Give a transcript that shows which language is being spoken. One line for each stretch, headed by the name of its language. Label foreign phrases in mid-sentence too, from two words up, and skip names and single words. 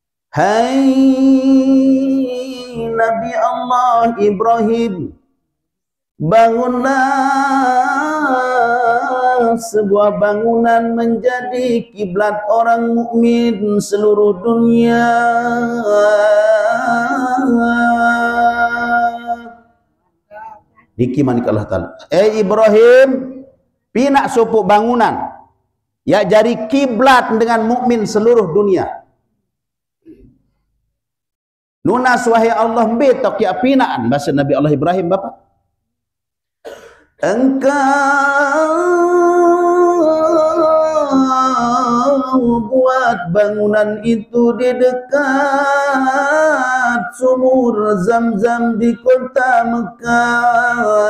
Indonesian: Hai Nabi Allah Ibrahim, bangunlah sebuah bangunan menjadi kiblat orang mukmin seluruh dunia.
Sasak: Niki manik Allah Ta'ala. Ibrahim, pinak sopuk bangunan ya jadi kiblat dengan mukmin seluruh dunia. Nunas wahai Allah betok ya pinaan bahasa Nabi Allah Ibrahim bapa.
Indonesian: Engkau buat bangunan itu di dekat sumur Zam-Zam di kota Mekah.